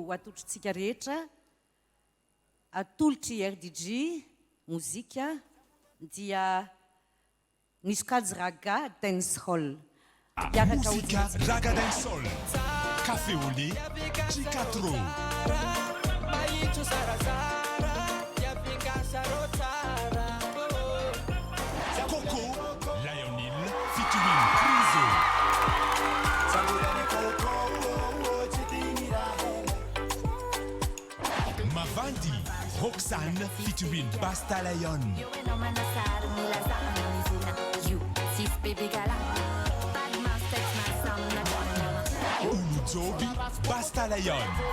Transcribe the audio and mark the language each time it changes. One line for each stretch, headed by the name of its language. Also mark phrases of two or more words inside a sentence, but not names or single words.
Malagasy: atolotritsika rehetra atolotry RDJ mozika dia ny sokajy
English: raga dancehall.
Malagasy: Muzika
English: raga dancehall
Malagasy: Café au lait Chicatro Coco Lionel featuring Prizo Mavandi Roxanne featuring Basta Lion Uluzobi Basta Lion